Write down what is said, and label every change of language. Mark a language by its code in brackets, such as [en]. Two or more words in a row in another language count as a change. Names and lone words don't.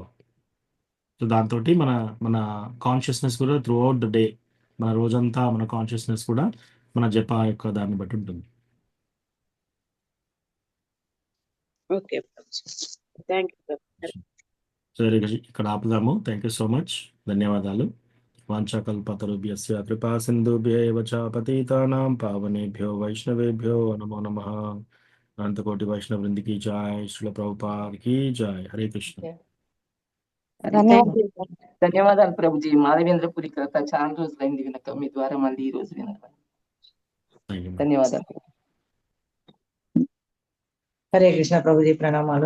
[te] సో దాంతో మన మన కాన్షియస్నెస్ కూడా [en] throughout the day, [te] మన రోజంతా మన కాన్షియస్నెస్ కూడా మన జప యొక్క దాన్ని బట్టి ఉంటుంది. [en] okay thank you. [te] సరే, ఇక్కడ ఆపుదాము. [en] thank you so much, [te] ధన్యవాదాలు. [sa] వాంఛాకల్పతరుభ్యస్య కృపా సింధుభ్యైవ చ పతితానాం పావనేభ్యో వైష్ణవేభ్యో నమో నమః. [hi] अनंतकोटि वैष्णव वृंदकी जय, श्रील प्रभुपाद की जय. [te] హరే కృష్ణ. ధన్యవాదాలు ప్రభుజీ. మాధవేంద్రపురి కథ చాలా రోజులైంది వినక, మీ ద్వారా మళ్ళీ ఈ రోజు వినడం. ధన్యవాదాలు. హరే కృష్ణ ప్రభుజీ, ప్రణామాలు.